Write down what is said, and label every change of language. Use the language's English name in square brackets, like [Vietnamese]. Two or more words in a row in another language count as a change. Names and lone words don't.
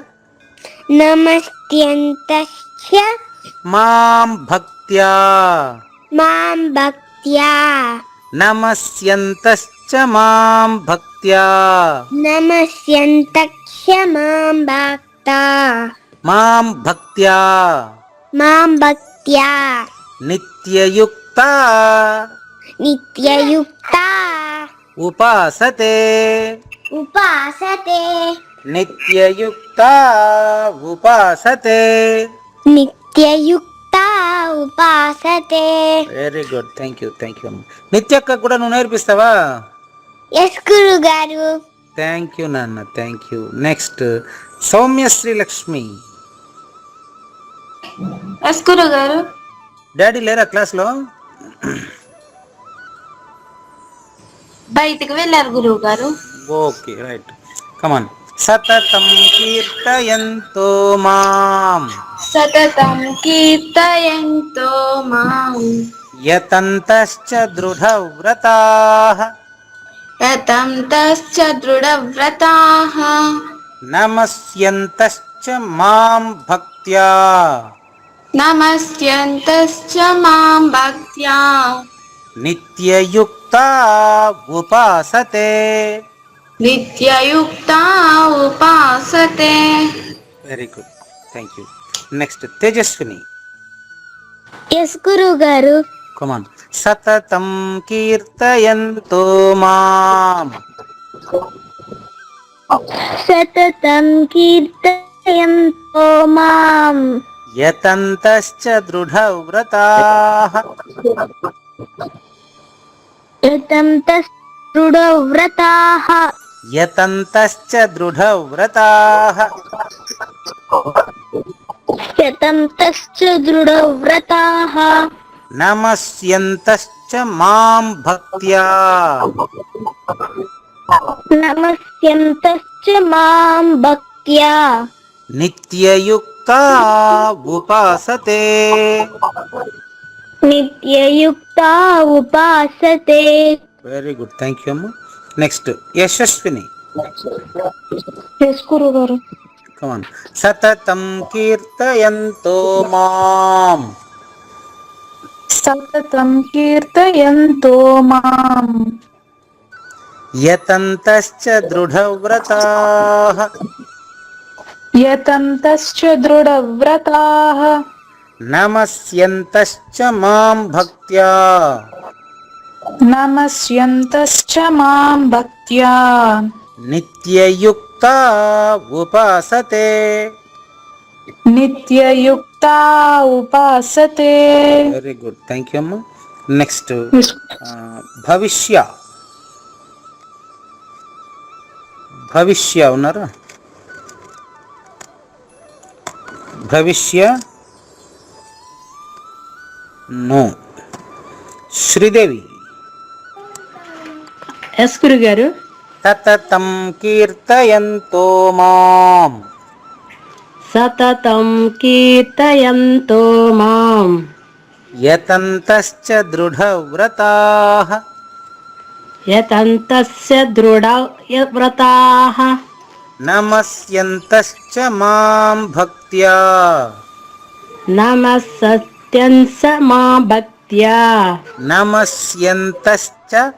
[Sanskrit] నమస్యంతశ్చ మాం భక్త్యా. మాం భక్త్యా. నమస్యంతశ్చ మాం భక్త్యా. నమస్యంతశ్చ మాం భక్తా. మాం భక్త్యా. మాం భక్త్యా. నిత్యయుక్త నిత్యయుక్తా ఉపాసతే. ఉపాసతే. నిత్యయుక్త ఉపాసతే. నిత్యయుక్తా ఉపాసతే. [English] Very good, thank you [Telugu] అమ్మ. నిత్యక్క కూడా నువ్వు నేర్పిస్తావా? ఎస్ గురుగారు. [English] Thank you nanna, thank you. Next Soumyasri Lakshmi. [Telugu] ఎస్ గురుగారు. డాడీ లేరా క్లాస్లో? బయటికి వెళ్ళారు గురువు గారు. [English] Okay, right. Come on. [Sanskrit] సతతం కీర్తయంతో మాం. సతతం కీర్తయంతో మాం. యతంతశ్చ దృఢవ్రతాః. యతంతశ్చ దృఢవ్రతాః. నమస్యంతశ్చ మాం భక్త్యా. భక్త్యా నమస్యంతశ్చ మాం భక్త్యా నిత్యయుక్తా ఉపాసతే. నిత్యయుక్తా ఉపాసతే. [English] Very good, thank you. నెక్స్ట్ తేజస్విని. [Telugu] ఎస్ గురువు గారు. [English] కమాన్. [Sanskrit] సతతం కీర్తయంతో మాం సతతం కీర్తయంతో మాం యతంతశ్చ దృఢవ్రతాః. దృఢవ్రతాః. యతంతశ్చ దృఢవ్రతాః. శతంతశ్చ దృఢవ్రతాః. నమస్యంతశ్చ మాం భక్త్యా. నమస్యంతశ్చ మాం భక్త్యా నిత్యయుక్తా ఉపాసతే. నిత్యయుక్తా ఉపాసతే. [English] Very good, thank you amma. Next Yashaswini. [Telugu] ఎస్ గురువు గారు. [English] కమాన్. [Sanskrit] సతతం కీర్తయంతో మాం సతతం కీర్తయంతో మాం యతంతశ్చ దృఢవ్రతాః. యతంతశ్చ దృఢవ్రతాః. నమస్యంతశ్చ మాం భక్త్యా. నమస్యంతశ్చ మాం భక్త్యా నిత్యయుక్తా ఉపాసతే. నిత్యయుక్తా ఉపాసతే. [English] Very good, thank you amma. Next Bhavishya. [Telugu] భవిష్య ఉన్నారా? భవిష్య నో. శ్రీదేవి. ఎస్ గురుగారు. [Sanskrit] సతతం కీర్తయంతో మాం సతతం కీర్తయంతో మాం యతంతశ్చ దృఢవ్రతాః. యతంతస్య దృఢవ్రతాః. నమస్యంతశ్చ మాం భక్త్యా. నమస్సత్యంస మా భక్త్యా. నమస్యంతశ్చ